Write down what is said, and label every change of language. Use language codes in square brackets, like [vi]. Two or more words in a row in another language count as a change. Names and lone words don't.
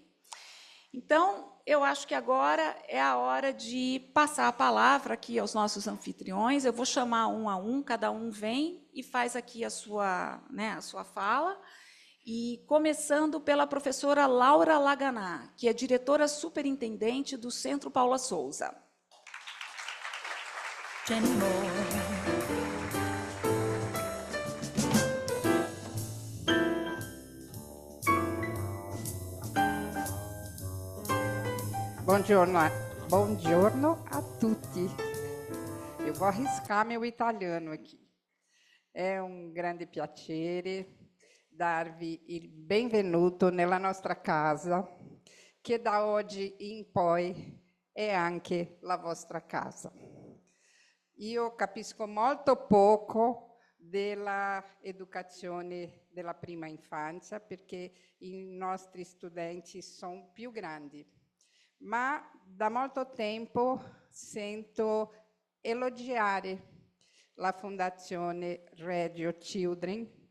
[pt] Então, eu acho que agora é a hora de passar a palavra aqui aos nossos anfitriões. Eu vou chamar um a um, cada um vem e faz aqui a sua fala. E começando pela professora Laura Laganá, que é diretora superintendente do Centro Paula Souza. [it] Buongiorno a tutti. [pt] Eu vou arriscar meu italiano aqui. [it] È un grande piacere darvi il benvenuto nella nostra casa, che da oggi in poi è anche la vostra casa. Io capisco molto poco della educazione della prima infanzia, perché i nostri studenti sono più grandi, ma da molto tempo sento elogiare la Fondazione Radio Children